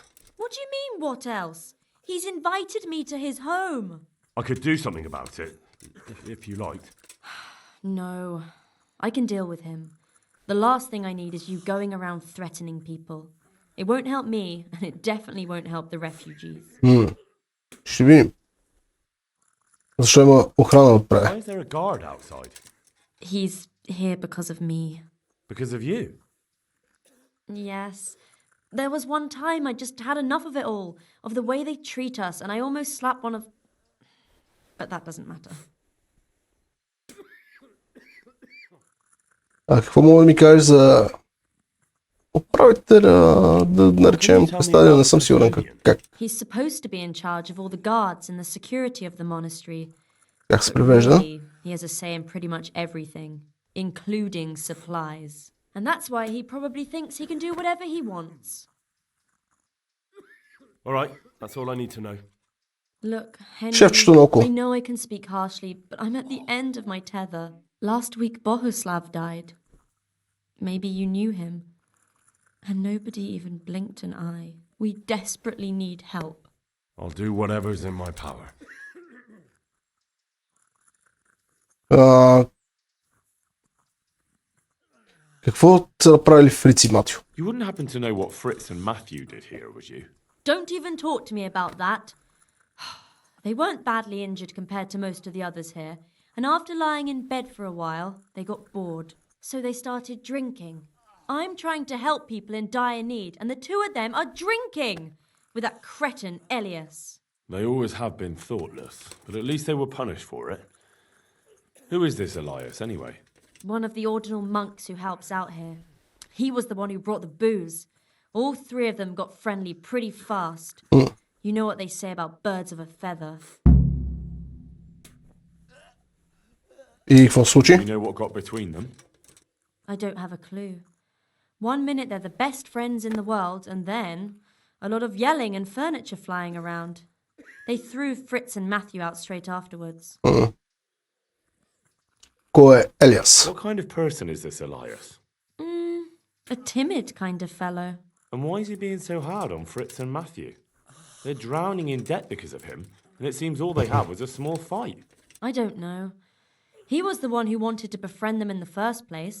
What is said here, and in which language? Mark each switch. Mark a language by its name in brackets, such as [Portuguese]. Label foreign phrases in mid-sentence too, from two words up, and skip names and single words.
[English] What do you mean, what else? He's invited me to his home. I could do something about it, if you liked. No, I can deal with him. The last thing I need is you going around threatening people. It won't help me, and it definitely won't help the refugees. [Bulgarian] Ще видим. Защо има охрана отпред? [English] Why is there a guard outside? He's here because of me. Because of you? Yes. There was one time I just had enough of it all, of the way they treat us, and I almost slapped one of... But that doesn't matter. [Bulgarian] А какво мога да ми кажеш за управителя, да наречем представя, не съм сигурен как. [English] He's supposed to be in charge of all the guards and the security of the monastery. [Bulgarian] Как се превежда? [English] Really, he has a say in pretty much everything, including supplies. And that's why he probably thinks he can do whatever he wants. All right, that's all I need to know. Look, Henry, [Bulgarian] Шефчето наоколо. [English] I know I can speak harshly, but I'm at the end of my tether. Last week Bohuslav died. Maybe you knew him. And nobody even blinked an eye. We desperately need help. I'll do whatever's in my power. [Bulgarian] Какво са направили Фриц и Матю? [English] You wouldn't happen to know what Fritz and Matthew did here, would you? Don't even talk to me about that. They weren't badly injured compared to most of the others here, and after lying in bed for a while, they got bored. So they started drinking. I'm trying to help people in dire need, and the two of them are drinking with that cretin Elias. They always have been thoughtless, but at least they were punished for it. Who is this Elias, anyway? One of the ordinal monks who helps out here. He was the one who brought the booze. All three of them got friendly pretty fast. You know what they say about birds of a feather. [Bulgarian] И какво случи? [English] You know what got between them? I don't have a clue. One minute they're the best friends in the world, and then a lot of yelling and furniture flying around. They threw Fritz and Matthew out straight afterwards. [Bulgarian] Кой е Елиас? [English] What kind of person is this Elias? A timid kind of fellow. And why is he being so hard on Fritz and Matthew? They're drowning in debt because of him, and it seems all they had was a small fight. I don't know. He was the one who wanted to befriend them in the first place.